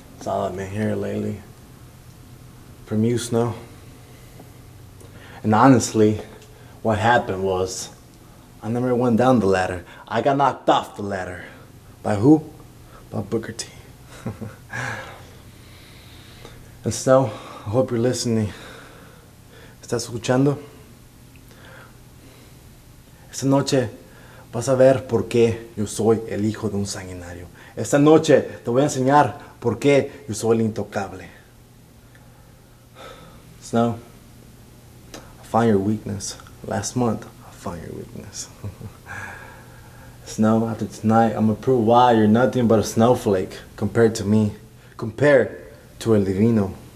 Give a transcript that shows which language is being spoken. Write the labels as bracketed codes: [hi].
[en] That's all I've been hearing lately. From you, Snow. And honestly, what happened was I never went down the ladder. I got knocked off the ladder. By who? By Booker T. And Snow, I hope you're listening. [es] ¿Estás escuchando? Esta noche vas a ver por qué yo soy el hijo de un sanguinario. Esta noche te voy a enseñar por qué yo soy el intocable. [en] Snow, I found your weakness. Last month, I found your weakness. Snow, after tonight, I'm gonna prove why you're nothing but a snowflake compared to me. Compared to El Divino.